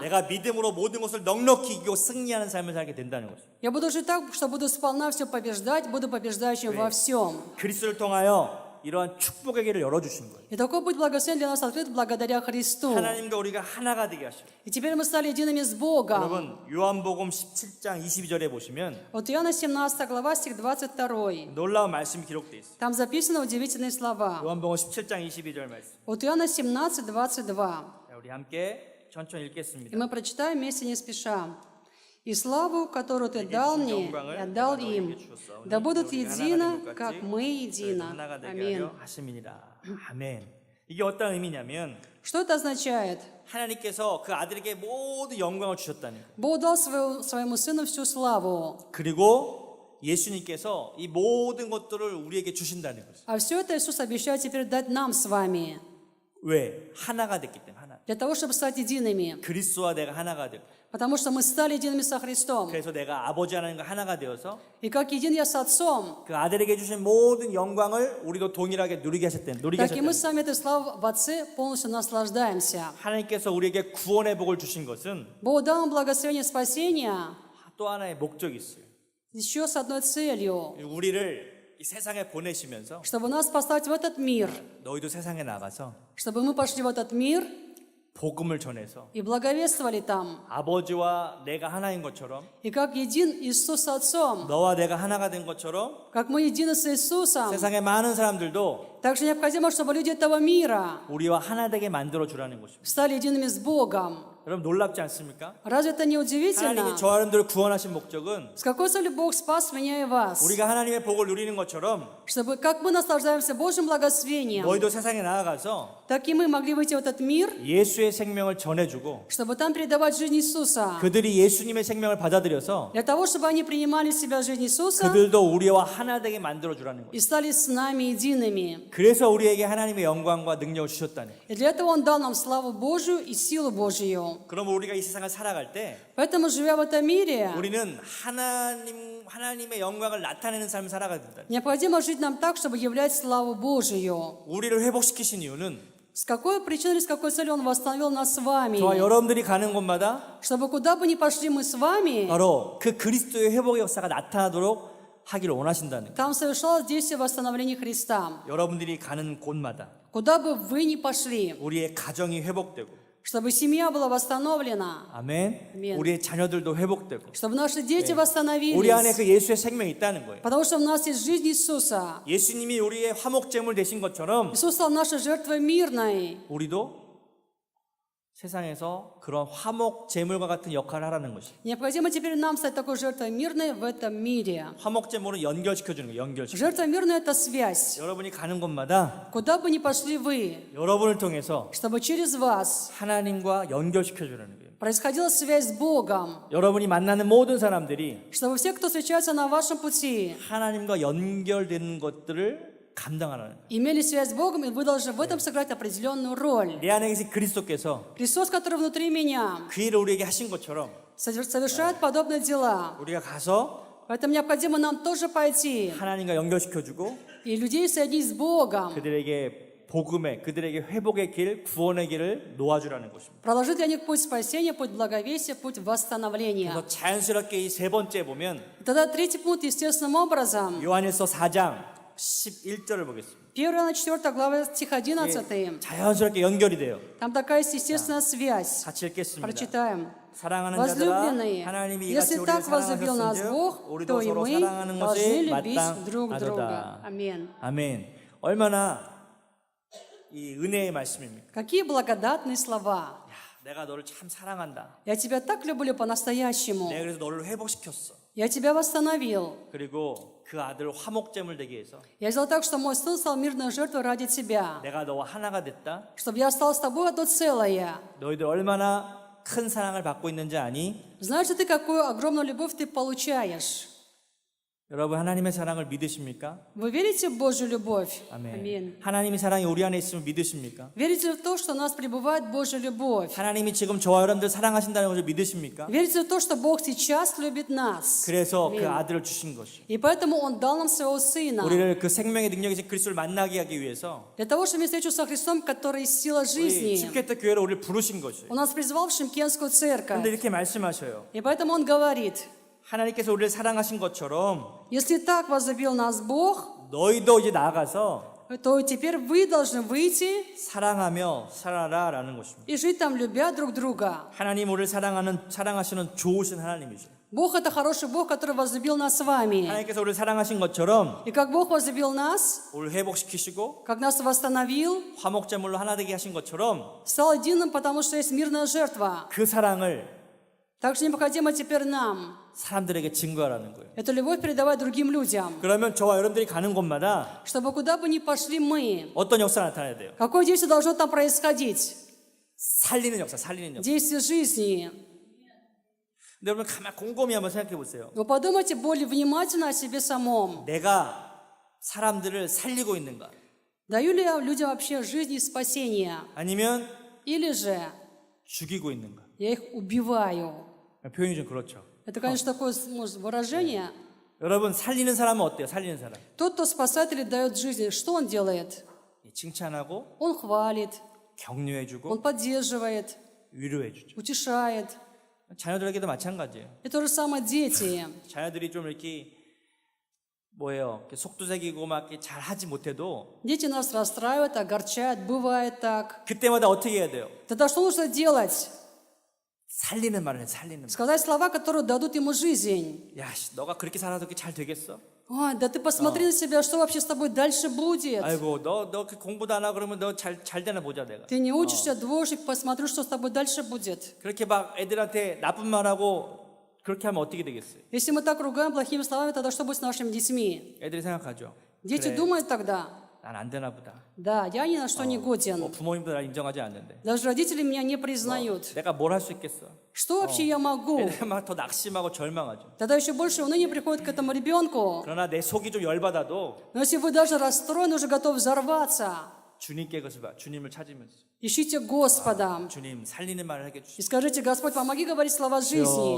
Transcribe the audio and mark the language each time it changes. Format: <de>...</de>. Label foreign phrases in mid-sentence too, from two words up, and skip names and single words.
<ko>내가 믿음으로 모든 것을 넉넉히 이기고 승리하는 삶을 살게 된다는 거죠.</ko> <ru>Я буду жить так, что буду сполна все побеждать, буду побеждающим во всем.</ru> <ko>그리스도를 통하여 이러한 축복의 길을 열어주신 거예요.</ko> <ru>И такой путь благословения для нас открыт благодаря Христу.</ru> <ko>하나님과 우리가 하나가 되게 하시고.</ko> <ru>И теперь мы стали едиными с Богом.</ru> <ko>여러분 요한복음 17장 22절에 보시면</ko> <ru>Вот Иоанна 17 глава, стих 22.</ru> <ko>놀라운 말씀이 기록되어 있어요.</ko> <ru>Там записаны удивительные слова.</ru> <ko>요한복음 17장 22절 말씀.</ko> <ru>Вот Иоанна 17, 22.</ru> <ko>자, 우리 함께 천천히</ko> <ru>И</ru> <ko>읽겠습니다.</ko> <ru>мы прочитаем вместе не спеша. «И славу, которую Ты дал мне, я дал им, да будут едино, как мы едино».</ru> <ko>하나가 되게</ko> <ru>Аминь.</ru> <ko>하려 하심이니라. 아멘. 이게 어떤 의미냐면</ko> <ru>Что это означает?</ru> <ko>하나님께서 그 아들에게 모든 영광을 주셨다는 거예요.</ko> <ru>Бог дал своему Сыну всю славу,</ru> <ko>그리고 예수님께서 이 모든 것들을 우리에게 주신다는 거죠.</ko> <ru>а все это Иисус обещает теперь дать нам с вами,</ru> <ko>왜? 하나가 됐기 때문에 하나.</ko> <ru>для того, чтобы стать едиными.</ru> <ko>그리스도와 내가 하나가 되고</ko> <ru>Потому что мы стали едиными со Христом.</ru> <ko>그래서 내가 아버지 하나님과 하나가 되어서</ko> <ru>И как един я с Отцом,</ru> <ko>그 아들에게 주신 모든 영광을 우리도 동일하게 누리게 하셨다는</ko> <ru>так и мы</ru> <ko>거예요.</ko> <ru>с вами этой славой в Отце полностью наслаждаемся.</ru> <ko>하나님께서 우리에게 구원의 복을 주신 것은</ko> <ru>Бог дал нам благословение спасения</ru> <ko>또 하나의 목적이 있어요.</ko> <ru>еще с одной целью,</ru> <ko>우리를 이 세상에 보내시면서</ko> <ru>чтобы нас послать в этот мир,</ru> <ko>너희도 세상에 나가서</ko> <ru>чтобы мы пошли в этот мир</ru> <ko>복음을 전해서</ko> <ru>и благовествовали там.</ru> <ko>아버지와 내가 하나인 것처럼</ko> <ru>И как един Иисус с Отцом,</ru> <ko>너와 내가 하나가 된 것처럼</ko> <ru>как мы едины с Иисусом,</ru> <ko>세상의 많은 사람들도</ko> <ru>также необходимо, чтобы люди этого мира</ru> <ko>우리와 하나 되게 만들어 주라는 것입니다.</ko> <ru>стали едиными с Богом.</ru> <ko>여러분 놀랍지 않습니까?</ko> <ru>Разве это не удивительно?</ru> <ko>하나님이 저 여러분들을 구원하신 목적은</ko> <ru>С какой целью Бог спас меня и вас?</ru> <ko>우리가 하나님의 복을 누리는 것처럼</ko> <ru>Чтобы, как мы наслаждаемся Божьим благословением,</ru> <ko>너희도 세상에 나아가서</ko> <ru>так и мы могли выйти в этот мир,</ru> <ko>예수의 생명을 전해주고</ko> <ru>чтобы там передавать жизнь Иисуса.</ru> <ko>그들이 예수님의 생명을 받아들여서</ko> <ru>Для того, чтобы они принимали в себя жизнь Иисуса</ru> <ko>그들도 우리와 하나 되게 만들어 주라는 거예요.</ko> <ru>и стали с нами едиными.</ru> <ko>그래서 우리에게 하나님의 영광과 능력을 주셨다는 거예요.</ko> <ru>И для этого Он дал нам славу Божию и силу Божию.</ru> <ko>그럼 우리가 이 세상을 살아갈 때</ko> <ru>Поэтому, живя в этом мире,</ru> <ko>우리는 하나님의 영광을 나타내는 삶을 살아가야 된다.</ko> <ru>необходимо жить нам так, чтобы являть славу Божию.</ru> <ko>우리를 회복시키신 이유는</ko> <ru>С какой причиной или с какой целью Он восстановил нас с вами?</ru> <ko>저와 여러분들이 가는 곳마다</ko> <ru>Чтобы куда бы ни пошли мы с вами,</ru> <ko>바로 그 그리스도의 회복의 역사가 나타나도록 하기를 원하신다는 거예요.</ko> <ru>там совершалось действие восстановления Христа.</ru> <ko>여러분들이 가는 곳마다</ko> <ru>Куда бы вы ни пошли,</ru> <ko>우리의 가정이 회복되고,</ko> <ru>чтобы семья была восстановлена,</ru> <ko>아멘. 아멘. 우리의 자녀들도 회복되고,</ko> <ru>чтобы наши дети</ru> <ko>우리 안에</ko> <ru>восстановились.</ru> <ko>그 예수의 생명이 있다는 거예요.</ko> <ru>Потому что у нас есть жизнь Иисуса.</ru> <ko>예수님이 우리의 화목제물 되신 것처럼</ko> <ru>Иисус стал нашей жертвой мирной.</ru> <ko>우리도 세상에서 그런 화목제물과 같은 역할을 하라는 것이.</ko> <ru>Необходимо теперь нам стать такой жертвой мирной в этом мире.</ru> <ko>화목제물은 연결시켜주는 거예요. 연결시켜.</ko> <ru>Жертва мирная – это связь.</ru> <ko>여러분이 가는 곳마다</ko> <ru>Куда бы ни пошли вы,</ru> <ko>여러분을 통해서</ko> <ru>чтобы через вас</ru> <ko>하나님과 연결시켜주는 거예요.</ko> <ru>происходила связь с Богом,</ru> <ko>여러분이 만나는 모든 사람들이</ko> <ru>чтобы все, кто встречается на вашем пути,</ru> <ko>하나님과 연결되는 것들을 감당하라는 거예요.</ko> <ru>имели связь с Богом, и вы должны в этом сыграть определенную роль.</ru> <ko>내 안에 계신 그리스도께서</ko> <ru>Христос, который внутри меня,</ru> <ko>그 일을 우리에게 하신 것처럼</ko> <ru>совершает подобные дела.</ru> <ko>우리가 가서</ko> <ru>Поэтому необходимо нам тоже пойти</ru> <ko>하나님과 연결시켜주고</ko> <ru>и людей соединить с Богом,</ru> <ko>그들에게 복음의, 그들에게 회복의 길, 구원의 길을 놓아주라는 것입니다.</ko> <ru>проложить для них путь спасения, путь благовесия, путь восстановления.</ru> <ko>그래서 자연스럽게 이 세 번째 보면</ko> <ru>И тогда третий пункт, естественным образом,</ru> <ko>요한일서 4장 11절을 보겠습니다.</ko> <ru>1 Иоанна 4 глава, стих 11.</ru> <ko>자연스럽게 연결이 돼요.</ko> <ru>Там такая есть естественная связь.</ru> <ko>같이 읽겠습니다.</ko> <ru>Прочитаем.</ru> <ko>사랑하는 자들아,</ko> <ru>Возлюбленные,</ru> <ko>하나님이 이같이</ko> <ru>если</ru> <ko>우리를</ko> <ru>так возлюбил нас</ru> <ko>사랑하셨은즉</ko> <ru>Бог,</ru> <ko>우리도</ko> <ru>то и</ru> <ko>서로</ko> <ru>мы</ru> <ko>사랑하는</ko> <ru>должны</ru> <ko>것이</ko> <ru>любить друг друга.</ru> <ko>마땅하도다.</ko> <ru>Аминь.</ru> <ko>아멘. 얼마나 이 은혜의 말씀입니까?</ko> <ru>Какие благодатные слова.</ru> <ko>야, 내가 너를 참 사랑한다.</ko> <ru>Я тебя так люблю по-настоящему.</ru> <ko>내가 그래서 너를 회복시켰어.</ko> <ru>Я тебя восстановил.</ru> <ko>그리고 그 아들 화목제물 되게 해서</ko> <ru>Я сделал так, что мой сын стал мирной жертвой ради тебя.</ru> <ko>내가 너와 하나가 됐다.</ko> <ru>Чтобы я стал с тобой одно целое.</ru> <ko>너희들 얼마나 큰 사랑을 받고 있는지 아니?</ko> <ru>Знаешь ли ты, какую огромную любовь ты получаешь?</ru> <ko>여러분 하나님의 사랑을 믿으십니까?</ko> <ru>Вы верите в Божью любовь?</ru> <ko>아멘.</ko> <ru>Аминь.</ru> <ko>하나님의 사랑이 우리 안에 있으면 믿으십니까?</ko> <ru>Верите в то, что у нас пребывает Божья любовь?</ru> <ko>하나님이 지금 저와 여러분들 사랑하신다는 것을 믿으십니까?</ko> <ru>Верите в то, что Бог сейчас любит нас?</ru> <ko>그래서 그 아들을 주신 것이</ko> <ru>И поэтому Он дал нам Своего Сына.</ru> <ko>우리를 그 생명의 능력이신 그리스도를 만나게 하기 위해서</ko> <ru>Для того, чтобы встречу со Христом, который есть сила</ru> <ko>우리</ko> <ru>жизни.</ru> <ko>십계태 교회로 우리를 부르신 것이에요.</ko> <ru>Он нас призвал в Шимкенскую</ru> <ko>그런데</ko> <ru>церковь.</ru> <ko>이렇게 말씀하셔요.</ko> <ru>И поэтому Он говорит,</ru> <ko>하나님께서 우리를 사랑하신 것처럼</ko> <ru>если так возлюбил нас Бог,</ru> <ko>너희도 이제 나아가서</ko> <ru>то теперь вы должны выйти</ru> <ko>사랑하며 살아라라는 것입니다.</ko> <ru>и жить там, любя друг друга.</ru> <ko>하나님 우리를 사랑하시는 좋으신 하나님이죠.</ko> <ru>Бог – это хороший Бог, который возлюбил нас с вами.</ru> <ko>하나님께서 우리를 사랑하신 것처럼</ko> <ru>И как Бог возлюбил нас,</ru> <ko>우리를 회복시키시고</ko> <ru>как нас восстановил,</ru> <ko>화목제물로 하나 되게 하신 것처럼</ko> <ru>стал единым, потому что есть мирная жертва.</ru> <ko>그 사랑을</ko> <ru>Также необходимо теперь нам</ru> <ko>사람들에게 증거하라는 거예요.</ko> <ru>эту любовь передавать другим людям.</ru> <ko>그러면 저와 여러분들이 가는 곳마다</ko> <ru>Чтобы куда бы ни пошли мы,</ru> <ko>어떤 역사가 나타나야 돼요?</ko> <ru>какое действие должно там происходить?</ru> <ko>살리는 역사, 살리는 역사.</ko> <ru>Действие жизни.</ru> <ko>근데 여러분 가만 곰곰이 한번 생각해 보세요.</ko> <ru>Вы подумайте более внимательно о себе самом.</ru> <ko>내가 사람들을 살리고 있는가?</ko> <ru>Даю ли я людям вообще жизнь и спасение?</ru> <ko>아니면</ko> <ru>Или же</ru> <ko>죽이고 있는가?</ko> <ru>я их убиваю?</ru> <ko>표현이 좀 그렇죠.</ko> <ru>Это, конечно, такое может, выражение.</ru> <ko>여러분 살리는 사람은 어때요? 살리는 사람.</ko> <ru>Тот, кто спасает или дает жизнь, что он делает?</ru> <ko>칭찬하고</ko> <ru>Он хвалит,</ru> <ko>격려해주고</ko> <ru>он поддерживает,</ru> <ko>위로해주죠.</ko> <ru>утешает.</ru> <ko>자녀들에게도 마찬가지예요.</ko> <ru>И то же самое дети.</ru> <ko>자녀들이 좀 이렇게 뭐예요? 이렇게 속도새기고 막 이렇게 잘 하지 못해도</ko> <ru>Дети нас расстраивают, огорчают, бывает так.</ru> <ko>그때마다 어떻게 해야 돼요?</ko> <ru>Тогда что нужно делать?</ru> <ko>살리는 말을 해, 살리는 말.</ko> <ru>Сказать слова, которые дадут ему жизнь.</ru> <ko>야, 너가 그렇게 살아도 그렇게 잘 되겠어?</ko> <ru>Ой, да ты посмотри на себя, что вообще с тобой дальше будет.</ru> <ko>아이고, 너 공부도 안 하고 그러면 너 잘 되나 보자 내가.</ko> <ru>Ты не учишься, двоечник, посмотрю, что с тобой дальше будет.</ru> <ko>그렇게 막 애들한테 나쁜 말하고 그렇게 하면 어떻게 되겠어요?</ko> <ru>Если мы так ругаем плохими словами, тогда что будет с нашими детьми?</ru> <ko>애들이 생각하죠.</ko> <ru>Дети</ru> <ko>그래,</ko> <ru>думают тогда,</ru> <ko>난 안 되나 보다.</ko> <ru>Да, я ни на что не</ru> <ko>뭐</ko> <ru>годен.</ru> <ko>부모님도 날 인정하지 않는데.</ko> <ru>Даже родители меня не признают.</ru> <ko>내가 뭘 할 수 있겠어?</ko> <ru>Что вообще я могу?</ru> <ko>애들 막 더 낙심하고 절망하죠.</ko> <ru>Тогда еще больше уныние приходит к этому ребенку.</ru> <ko>그러나 내 속이 좀 열받아도</ko> <ru>Но если вы даже расстроены, уже готов взорваться,</ru> <ko>주님께 그것을 봐. 주님을 찾으면서</ko> <ru>ищите Господа.</ru> <ko>주님 살리는 말을 하게</ko> <ru>И</ru> <ko>해주십시오.</ko> <ru>скажите: Господь, помоги говорить слова жизни.</ru>